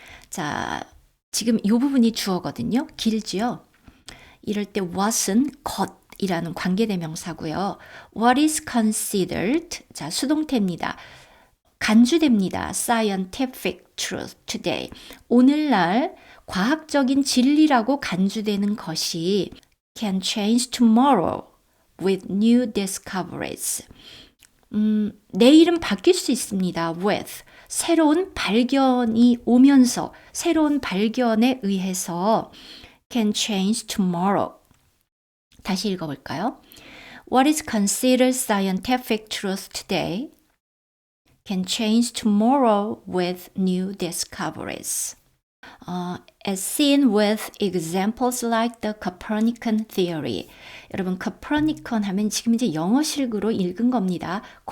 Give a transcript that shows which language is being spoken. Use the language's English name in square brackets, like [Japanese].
[Korean] 자, 지금 이 부분이 주어거든요. 길지요. 이럴 때 what은 것이라는 관계대명사고요. [English] What is considered? [Korean] 자, 수동태입니다. 간주됩니다. [English] Scientific truth today. [Korean] 오늘날 과학적인 진리라고 간주되는 것이 [English] can change tomorrow with new discoveries. [Korean] 내일은 바뀔 수 있습니다. [English] with. [Korean] 새로운 발견이 오면서 새로운 발견에 의해서 [English] can change tomorrow. [Korean] 다시 읽어볼까요? [English] What is considered scientific truth today can change tomorrow with new discoveries. As seen with examples like the Copernican theory. [Korean] 여러분, Copernicon 하면 지금 이제 영어식으로 읽은 겁니다.